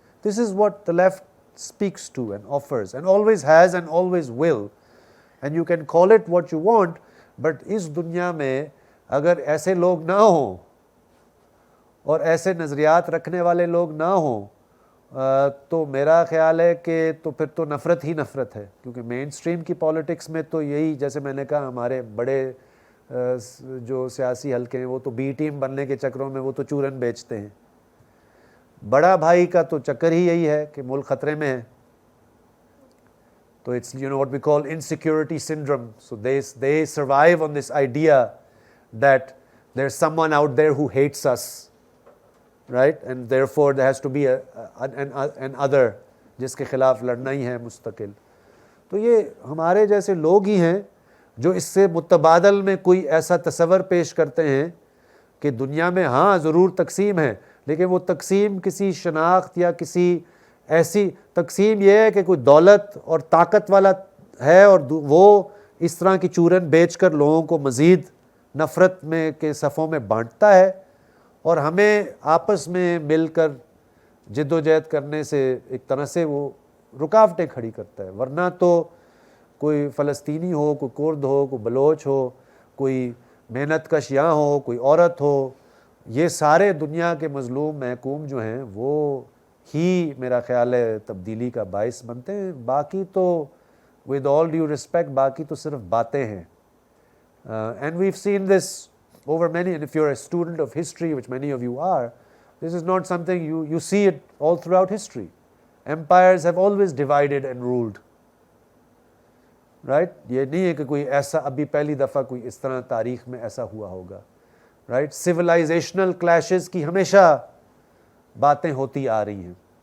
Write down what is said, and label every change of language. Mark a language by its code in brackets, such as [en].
[en] this is what the left speaks to and offers and always has and always will, and you can call it what you want, but [ur] اس دنیا میں اگر ایسے لوگ نہ ہوں اور ایسے نظریات رکھنے والے لوگ نہ ہوں تو میرا خیال ہے کہ تو پھر تو نفرت ہی نفرت ہے. کیونکہ مین سٹریم کی پالیٹکس میں تو یہی, جیسے میں نے کہا, ہمارے بڑے جو سیاسی حلقے ہیں وہ تو بی ٹیم بننے کے چکروں میں وہ تو چورن بیچتے ہیں. بڑا بھائی کا تو چکر ہی یہی ہے کہ ملک خطرے میں ہے. [en] تو it's what we call insecurity syndrome. So they survive on this idea that there's someone out there who hates us, right? And therefore there has to be an other [ur] جس کے خلاف لڑنا ہی ہے مستقل. تو یہ ہمارے جیسے لوگ ہی ہیں جو اس سے متبادل میں کوئی ایسا تصور پیش کرتے ہیں کہ دنیا میں ہاں ضرور تقسیم ہے، لیکن وہ تقسیم کسی شناخت یا کسی ایسی تقسیم یہ ہے کہ کوئی دولت اور طاقت والا ہے اور وہ اس طرح کی چورن بیچ کر لوگوں کو مزید نفرت میں کے صفوں میں بانٹتا ہے، اور ہمیں آپس میں مل کر جد و جہد کرنے سے ایک طرح سے وہ رکاوٹیں کھڑی کرتا ہے. ورنہ تو کوئی فلسطینی ہو، کوئی کرد ہو، کوئی بلوچ ہو، کوئی محنت کش یہاں ہو، کوئی عورت ہو، یہ سارے دنیا کے مظلوم محکوم جو ہیں وہ ہی میرا خیال ہے تبدیلی کا باعث بنتے ہیں. باقی تو [en] with all due respect [ur] باقی تو صرف باتیں ہیں. [en] And we've seen this over many, and if you're a student of history, which many of you are, this is not something you see it all throughout history. Empires have always divided and ruled. Right? [ur] یہ نہیں ہے کہ کوئی ایسا ابھی پہلی دفعہ کوئی اس طرح تاریخ میں ایسا ہوا ہوگا. [en] Right? Civilizational clashes [ur] کی ہمیشہ باتیں ہوتی آ رہی ہیں.